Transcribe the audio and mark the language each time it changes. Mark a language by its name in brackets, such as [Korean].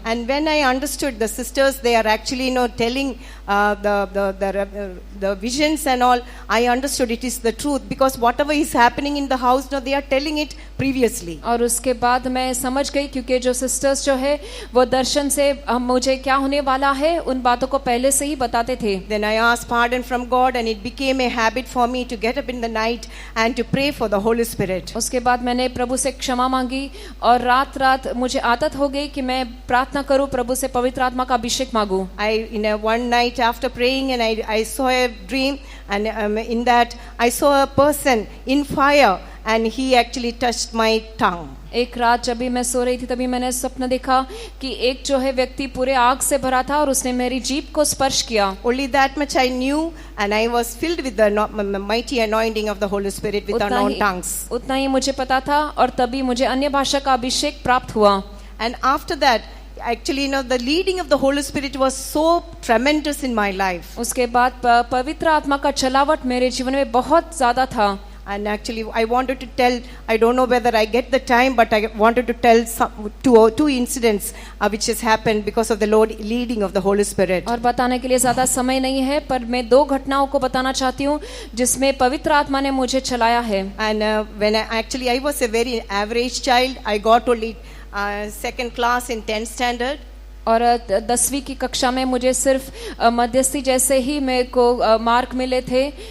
[English] And when I understood the sisters, they are actually telling the visions and all, I understood it is the truth, because whatever is happening in the house, they are telling it previously. [Hindi] और उसके बाद मैं समझ गई, क्योंकि जो sisters जो है वो दर्शन से मुझे क्या होने वाला है उन बातों को पहले से ही बताते थे। [English] Then I asked pardon from God, and it became a habit for me to get up in the night and to pray for the Holy Spirit. [Hindi] उसके बाद मैंने प्रभु से क्षमा मांगी और रात रात मुझे आदत हो गई कि मैं प्रार्थना करूं, प्रभु से पवित्र आत्मा का अभिषेक मांगूं। [English] One night after praying, and I saw a dream, and in that I saw a person in fire, and he actually touched my tongue. [Hindi] एक रात जब भी मैं सो रही थी तभी मैंने स्वप्न देखा कि एक जो है व्यक्ति पूरे आग से भरा था और उसने मेरी जीभ को स्पर्श किया। [English] Only that much I knew, and I was filled with the mighty anointing of the Holy Spirit with unknown tongues. [Hindi] उतना ही मुझे पता था और तभी मुझे अन्य भाषा का अभिषेक प्राप्त हुआ। [English] And after that, actually, the leading of the Holy Spirit was so tremendous in my life. [Hindi] उसके बाद पवित्र आत्मा का चलावट मेरे जीवन में बहुत ज्यादा था। [English] And actually, I wanted to tell, I don't know whether I get the time, but I wanted to tell two incidents which has happened because of the Lord leading of the Holy Spirit. [Hindi] और बताने के लिए ज्यादा समय नहीं है, पर मैं 2 घटनाओं को बताना चाहती हूँ जिसमें पवित्र आत्मा ने मुझे चलाया है। [English] And when I was a very average child, I got only second class in 10th standard. [Hindi] और 10वीं की कक्षा में मुझे सिर्फ मध्यस्थी जैसे ही मेरे को मार्क मिले थे।